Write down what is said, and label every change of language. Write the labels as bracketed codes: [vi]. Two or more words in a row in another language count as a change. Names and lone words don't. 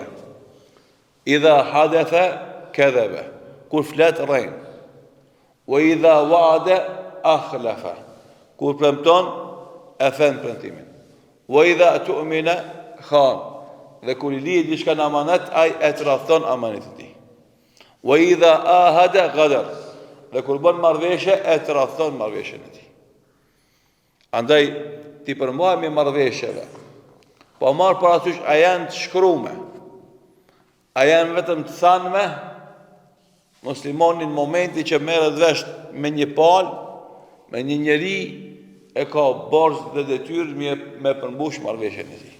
[ar] إذا حدث كذب, [sq] kur flet rrein. [ar] وإذا وعد أخلف, [sq] kur premton e fen premtimin. [ar] وإذا اؤتمن خان, [sq] dhe kur i lihet diçka në amanet, ai e tradhton amanetin e tij. [ar] وإذا عاهد غدر, [sq] dhe kur bën marrëveshje e tradhton marrëveshjen e tij. Andaj ti përmbajmë marrëveshjeve, po marr parasysh a janë të shkruame, a janë vetëm të thanme. Muslimoni në momenti që merret vesh me një palë, me një njeri, e ka borxh dhe detyrë me përmbush marrëveshjen e tij.